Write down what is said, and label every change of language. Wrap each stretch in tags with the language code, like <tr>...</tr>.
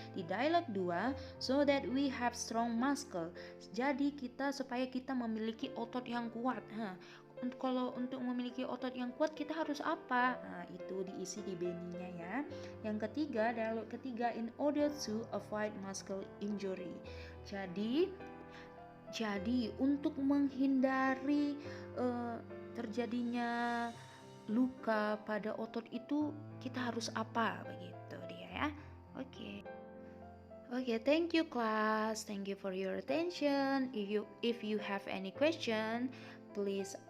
<id>Di dialog 2,</id> <en>so that we have strong muscle.</en> <id>Jadi supaya kita memiliki otot yang kuat. Kalau untuk memiliki otot yang kuat kita harus apa? Nah, itu diisi di beninya ya. Yang ketiga, dialog ketiga,</id> <en>in order to avoid muscle injury.</en> <id>Jadi untuk menghindari terjadinya luka pada otot itu kita harus apa begitu dia ya.</id> <en>Oke, thank you class. Thank you for your attention. If you have any question, please</en>